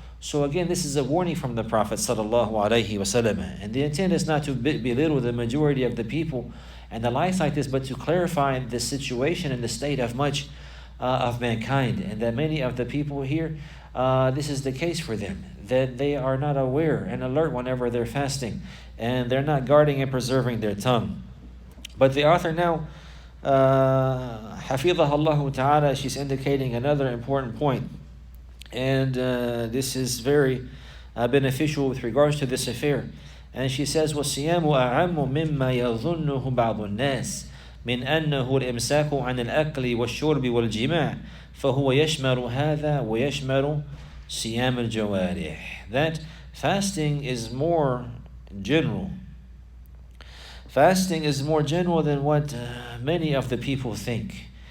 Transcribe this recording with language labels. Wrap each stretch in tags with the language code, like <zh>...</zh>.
<en>So again, this is a warning from the Prophet</en> <ar>sallallahu alaihi wasallam,</ar> <en>and the intent is not to belittle the majority of the people and the life like this, but to clarify the situation and the state of much of mankind, and that many of the people here, this is the case for them, that they are not aware and alert whenever they're fasting, and they're not guarding and preserving their tongue. But the author now,</en> <ar>Hafidhahullah ta'ala,</ar> <en>she's indicating another important point, and this is very beneficial with regards to this affair. And she says,</en> <ar>وَالصِّيَامُ أَعَمُّ مِمَّا يَظُنُّهُ بَعْضُ النَّاسِ من أنه الإمساك عن الأكل والشرب والجماع فهو يشمل هذا ويشمل صيام الجوارح.</ar> <en>That fasting is more general. Fasting is more general than what many of the people think.</en>